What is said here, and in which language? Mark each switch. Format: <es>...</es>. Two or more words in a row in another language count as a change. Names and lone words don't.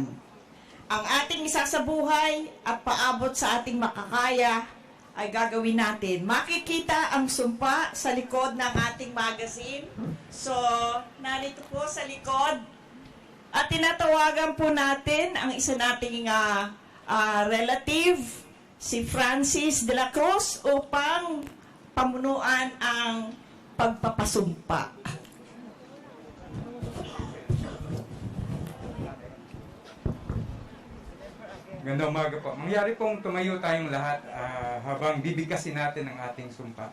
<tl>Ang ating isasabuhay at paabot sa ating makakaya ay gagawin natin. Makikita ang sumpa sa likod ng ating magazine. So, narito po sa likod. At tinatawagan po natin ang isa nating relative, si Francis de la Cruz, upang pamunuan ang pagpapasumpa. Gandang umaga po. Mangyari pong tumayo tayong lahat habang bibigkasin natin ang ating sumpa.</tl>